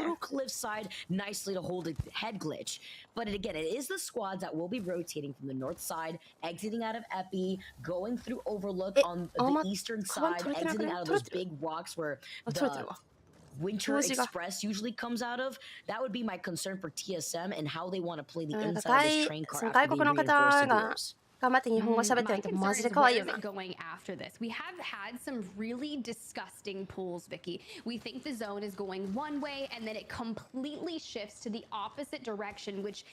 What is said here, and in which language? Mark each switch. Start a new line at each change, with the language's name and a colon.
English: little cliffside nicely to hold a head glitch. But again, it is the squads that will be rotating from the north side, exiting out of Epi, going through Overlook on the eastern side, exiting out of those big walks where the Winter Express usually comes out of. That would be my concern for TSM and how they want to play the inside of this train car after being reinforced the doors.
Japanese: 頑張って日本語喋ってみてマジで可愛いよな。
English: Going after this, we have had some really disgusting pulls, Vicky. We think the zone is going one way, and then it completely shifts to the opposite direction, which